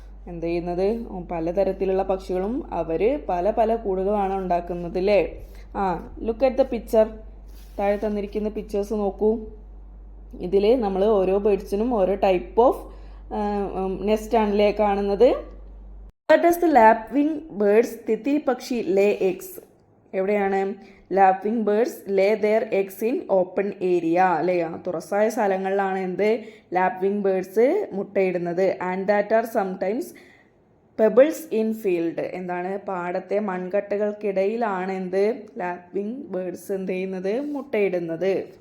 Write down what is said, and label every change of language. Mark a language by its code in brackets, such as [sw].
[ml] എന്ത് ചെയ്യുന്നത്, പലതരത്തിലുള്ള പക്ഷികളും അവർ പല പല കൂടുകളാണ് ഉണ്ടാക്കുന്നത് അല്ലേ. [en] Look at the picture. [ml] താഴെ തന്നിരിക്കുന്ന പിക്ചേഴ്സ് നോക്കൂ. ഇതിൽ നമ്മൾ ഓരോ ബേർഡ്സിനും ഓരോ [en] type of nest [ml] ആണല്ലേ കാണുന്നത്. [en] Where does the lapwing birds, [ml] Haisha പക്ഷി, [en] Lay eggs? [ml] എവിടെയാണ് [en] lapwing birds lay their eggs in open area [ml] അല്ലേ. തുറസായ സ്ഥലങ്ങളിലാണ് എന്ത് lapping birds മുട്ടയിടുന്നത്. [en] And that are sometimes pebbles in field. [ml] എന്താണ്, പാടത്തെ മൺകട്ടകൾക്കിടയിലാണ് എന്ത് ലാപ്പിംഗ് ബേർഡ്സ് എന്ത് ചെയ്യുന്നത്, മുട്ടയിടുന്നത്.